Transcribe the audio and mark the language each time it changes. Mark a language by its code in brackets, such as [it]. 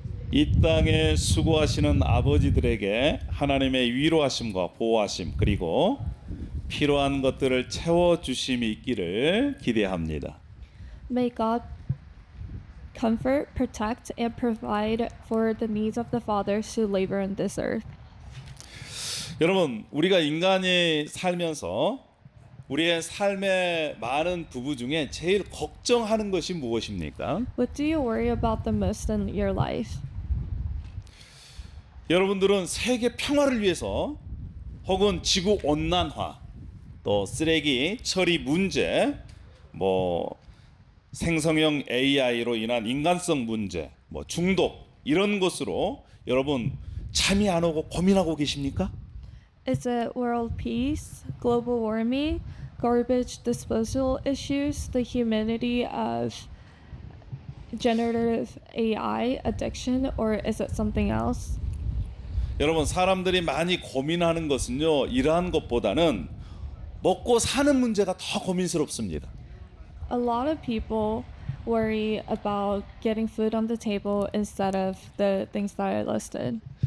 [ko] 이 땅에 수고하시는 아버지들에게 하나님의 위로하심과 보호하심 그리고 필요한 것들을 채워주심이 있기를 기대합니다. [en] May God comfort, protect, and provide for the needs of the fathers who labor in this earth. [ko] 여러분, 우리가 인간이 살면서 우리의 삶의 많은 부분 중에 제일 걱정하는 것이 무엇입니까? [en] What do you worry about the most in your life? [ko] 여러분들은 세계 평화를 위해서 혹은 지구 온난화, 또 쓰레기 처리 문제, 뭐 생성형 AI로 인한 인간성 문제, 뭐 중독 이런 것으로 여러분 잠이 안 오고 고민하고 계십니까? [en] Is it world peace, global warming, garbage disposal issues, the humanity of generative AI addiction, or is it something else? [ko] 여러분 사람들이 많이 고민하는 것은요 이러한 것보다는 먹고 사는 문제가 더 고민스럽습니다. [en] A lot of people worry about getting food on the table instead of the things that I listed.